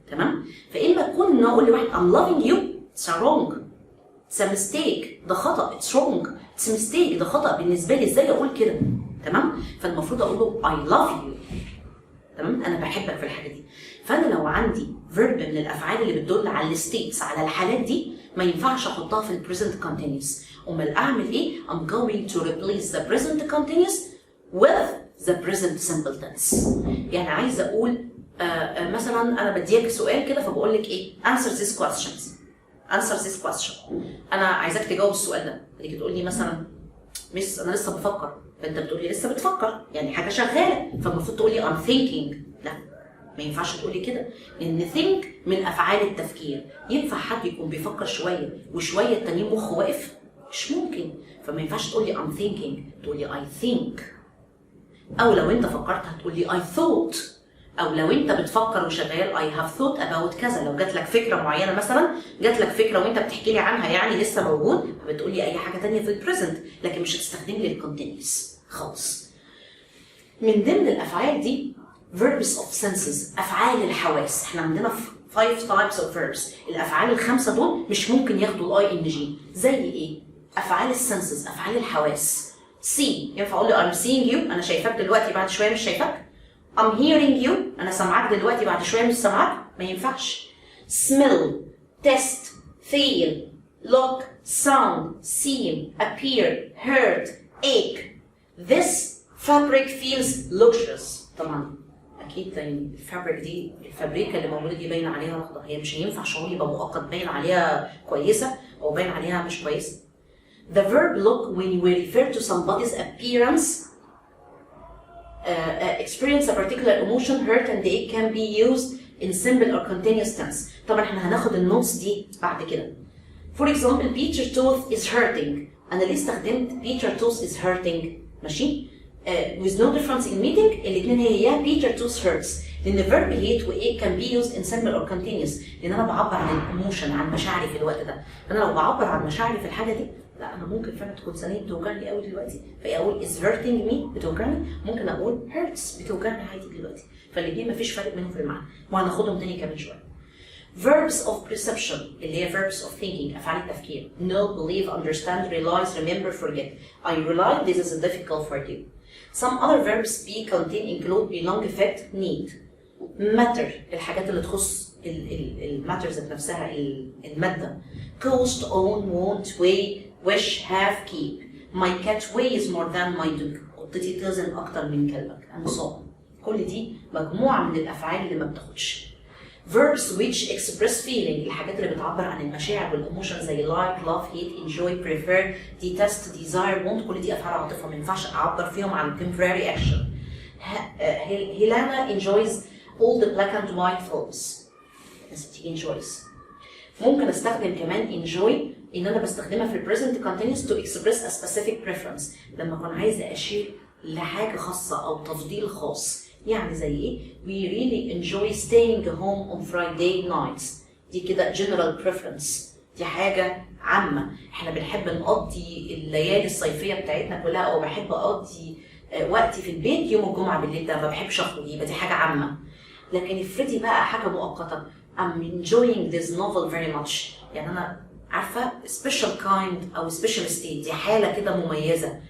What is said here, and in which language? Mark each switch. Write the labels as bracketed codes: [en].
[ar] تمام؟ فإما كنا أقول لواحد [en] I'm loving you، it's wrong، it's a mistake، [ar] ده خطأ، it's wrong، it's a mistake، ده خطأ بالنسبة لي، إزاي أقول كده؟ تمام؟ فالمفروض أقول له [en] I love you. [ar] تمام؟ أنا بحبك في الحاجة دي. فأنا لو عندي verb من الأفعال اللي بتدل على الستيتس، على الحالات دي، ما ينفعش أحطها في البريزنت كونتينيوس. أمال أعمل إيه؟ [en] I'm going to replace the present continuous with the present simple tense. [ar] يعني عايزة أقول مثلا انا بديك سؤال كده فبقول لك ايه؟ [en] answer this question. [ar] انا عايزاك تجاوب السؤال ده. تيجي تقول لي مثلا مس انا لسه بفكر، فانت بتقول لي لسه بتفكر، يعني حاجه شغاله، فالمفروض تقول لي [en] I'm thinking. [ar] لا ما ينفعش تقولي كده، لان think من افعال التفكير. ينفع حد يكون بيفكر شويه وشويه التانيين مخه واقف؟ مش ممكن. فما ينفعش تقول لي [en] I'm thinking، [ar] تقول لي [en] I think. [ar] او لو انت فكرت هتقول لي [en] I thought، [ar] او لو انت بتفكر وشغال [en] I have thought about [ar] كذا. لو جات لك فكره معينه مثلا، جات لك فكره وانت بتحكي لي عنها يعني لسه موجود، فبتقول لي اي حاجه ثانيه في البريزنت، لكن مش هتستخدم لي الكونتينيوس خالص. [en] من ضمن الافعال دي verbs of senses، [ar] افعال الحواس. [en] احنا عندنا 5 types of verbs. [ar] الافعال الخمسه دول مش ممكن ياخدوا الاي ان جي. زي ايه؟ افعال السنسز، افعال الحواس. see ينفع اقول له [en] I'm seeing you، [ar] انا شايفاك دلوقتي بعد شويه مش شايفاك. [en] I'm hearing you، [ar] انا سامعاك دلوقتي بعد شويه مش سامعاك. ما ينفعش. [en] smell، taste، feel، look، sound، seem، appear، hurt، ache. this fabric feels luxurious. [ar] طبعا اكيد يعني الفابريك دي، الفابريكه اللي موجوده دي باين عليها واخده، هي مش هينفع شعور يبقى مؤقت باين عليها كويسه او باين عليها مش كويسه. [en] The verb look when we refer to somebody's appearance, experience a particular emotion, hurt and it can be used in simple or continuous tense. [ar] طبعا احنا هناخد النوتس دي بعد كده. [en] For example, Peter's tooth is hurting. [ar] انا ليه استخدمت [en] Peter's tooth is hurting؟ ماشي؟ with no difference in meaning، [ar] الاثنين هي [en] Peter's tooth hurts. [ar] لان verb hate و [en] it can be used in simple or continuous، [ar] لان انا بعبر عن الايموشن، عن مشاعري في الوقت ده. انا لو بعبر عن مشاعري في الحاجه دي، لا انا ممكن فعلا تكون ثانيه بتوجعني قوي دلوقتي، فاقول [en] is hurting me [ar] بتوجعني، ممكن اقول hurts بتوجعني عادي دلوقتي. فالاثنين مفيش فرق بينهم في المعنى، وهناخدهم تاني كمان شويه. [en] verbs of perception اللي هي verbs of thinking، [ar] افعال التفكير. [en] know، believe، understand، realize، remember، forget. I realize this is difficult for you. Some other verbs be, contain، include، belong، affect، need. [ar] matter الحاجات اللي تخص الماترز ذات نفسها، الماده. [en] cost، own، want، weigh، wish، have، keep. my cat weighs more than my dog. [ar] قطتي توزن اكتر من كلبك [en] and so on. [ar] كل دي مجموعه من الافعال اللي ما بتاخدش. [en] verbs which express feeling [ar] الحاجات اللي بتعبر عن المشاعر والايموشن، زي [en] like، love، hate، enjoy، prefer، detest، desire، want. [ar] كل دي افعال عاطفه ما ينفعش اعبر فيهم عن [en] temporary action. Helena enjoys all the black and white films. enjoys. [ar] ممكن استخدم كمان enjoy ان انا بستخدمها في present continuous [en] to express a specific preference، [ar] لما اكون عايزه اشير لحاجه خاصه او تفضيل خاص. يعني زي ايه؟ [en] we really enjoy staying home on Friday nights. [ar] دي كده [en] general preference، [ar] دي حاجه عامه. احنا بنحب نقضي الليالي الصيفيه بتاعتنا كلها، او بحب اقضي وقتي في البيت يوم الجمعه بالليل، ده ما بحبش اخرج، يبقى دي حاجه عامه. لكن افرضي بقى حاجه مؤقته، [en] I'm enjoying this novel very much، [ar] يعني انا عارفه special kind او special state، دي حاله كده مميزه.